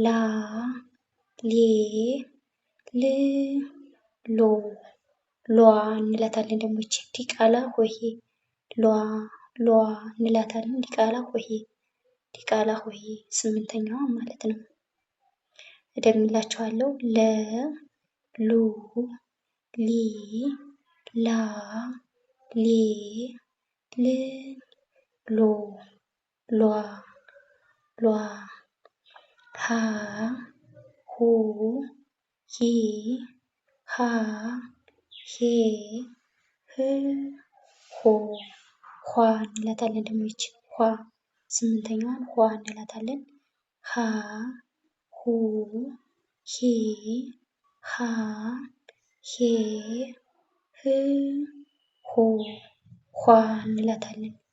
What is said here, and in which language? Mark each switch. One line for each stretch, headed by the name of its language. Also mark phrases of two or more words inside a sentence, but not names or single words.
Amharic: ሌ ል ሎ ሏ እንላታለን። ደግሞ ይቺ ዲቃላ ሆሄ ሏ እንላታለን። ዲቃላ ሆሄ ስምንተኛዋ ማለት ነው። እደግምላችኋለሁ። ለ ሉ ሊ ላ ሌ ል ሎ ሏ ሃ ሁ ሂ ሃ ሄ ህ ሆ ኋ እንላታለን። ደግሞ ይቺ ኋ ስምንተኛዋን ኋ እንላታለን። ሃ ሁ ሂ ሃ ሄ ህ ሆ ኋ እንላታለን።